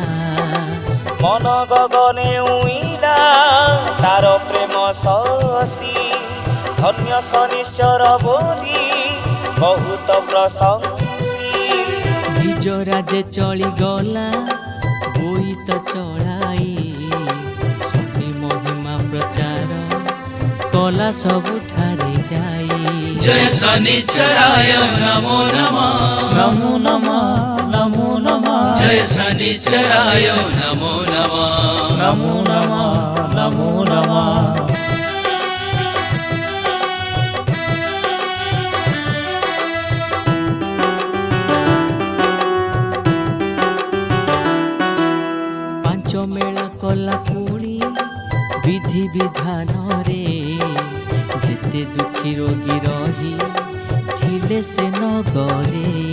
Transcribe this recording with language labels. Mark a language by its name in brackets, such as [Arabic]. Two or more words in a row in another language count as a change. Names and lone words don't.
[Odia] ମନ ଗଗନେ ଉଇଁଲା ତାର ପ୍ରେମ ଶଶୀ, ଧନ୍ୟ ଶନିଶ୍ଚର ବୋଲି ବହୁତ ପ୍ରଶଂସୀ। ନିଜ ରାଜେ ଚଳିଗଲା ବୋଇତ ଚଳାଇ, ଶନି ମହିମା ପ୍ରଚାର କଲା ସବୁଠାରେ ଯାଇ। [Sanskrit] जय शनिश्चराय नमो नमः ନମୋ ନମଃ ନମୋ ନମଃ जय शनिश्चराय नमो नमः ନମୋ ନମଃ ନମୋ ନମଃ। [Odia] ପାଞ୍ଚ ମେଳା କଲା ପୁଣି ବିଧି ବିଧାନରେ, ଯେତେ ଦୁଃଖୀ ରୋଗୀ ରହି ଥିଲେ ସେ ନଗରେ।